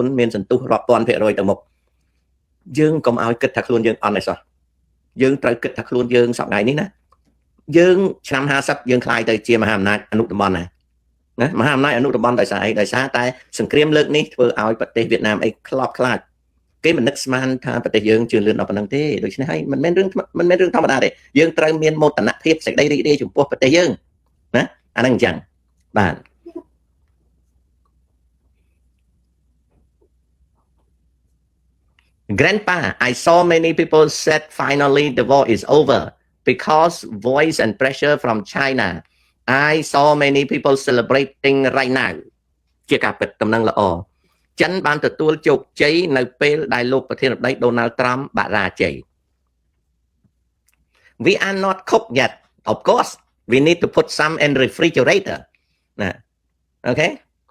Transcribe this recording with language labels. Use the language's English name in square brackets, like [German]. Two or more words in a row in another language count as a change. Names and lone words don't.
[Khmer] មានសន្ទុះរាប់ពាន់%ទៅមុខយើងកុំឲ្យគិតថាខ្លួនយើងអត់ទេសោះយើងត្រូវគិតថាខ្លួនយើងសប្តាហ៍នេះណាយើងឆ្នាំ50យើងខ្លាយទៅជាមហាអំណាចអនុតំបន់ណាមហាអំណាចអនុតំបន់ដោយសារអីដោយសារតែសង្គ្រាមលើកនេះធ្វើឲ្យប្រទេសវៀតណាមអីខ្លោបខ្លាចគេមិននឹកស្មានថាប្រទេសយើងជឿនលឿនដល់ប៉ុណ្្នឹងទេដូច្នេះហើយមិនមែនរឿងធម្មតាទេយើងត្រូវមានមោទនភាពសេចក្តីរីករាយចំពោះប្រទេសយើងណាអាហ្នឹងអញ្ចឹងបាទ [English] Grandpa I saw many people said finally the war is over because voice and pressure from China I saw many people celebrating right now [Khmer] ជាការពិតដំណឹងល្អចិនបានទទួលជោគជ័យនៅពេលដែលលោកប្រធានាធិបតី Donald Trump បរាជ័យ [English] We are not cooked yet of course we need to put some in refrigerator ណា Okay